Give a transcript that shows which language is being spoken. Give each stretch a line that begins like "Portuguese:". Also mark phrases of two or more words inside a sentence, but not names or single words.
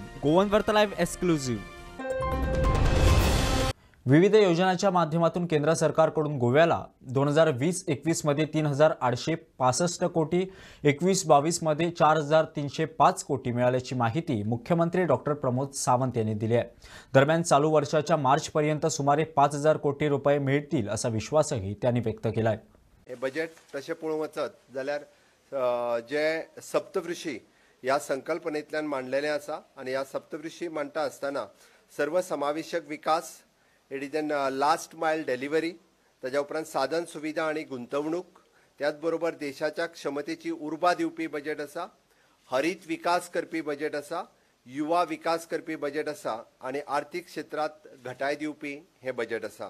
Marathi: गोवन वार्ता लाईव्ह एक्सक्लुझिव्ह. विविध योजनांच्या माध्यमातून केंद्र सरकारकडून गोव्याला 2020-21 मध्ये 3,865 कोटी, 21-22 मध्ये 4,305 कोटी मिळाल्याची माहिती मुख्यमंत्री डॉक्टर प्रमोद सावंत यांनी दिली आहे. दरम्यान चालू वर्षाच्या मार्च पर्यंत सुमारे 5,000 कोटी रुपये मिळतील असा विश्वासही त्यांनी व्यक्त केला आहे.
Konkani: हे बजेट तशें पळोवंक वचत जाल्यार जे सप्तवृषी ह्या संकल्पनेंतल्यान मांडलेलें आसा आनी ह्या सप्तवृषी मांडटा आसतना सर्वसमावेशक विकास,
English: it is an last mile delivery,
Konkani: ताज्या उपरांत साधन सुविधा आणि गुंतवणूक, त्याच बरोबर देशाच्या क्षमतेची उर्बा दिवपी बजेट आसा, हरीत विकास करपी बजेट आसा, युवा विकास करपी बजेट आसा आणि आर्थीक क्षेत्रात घटाय दिवपी हे बजेट आसा.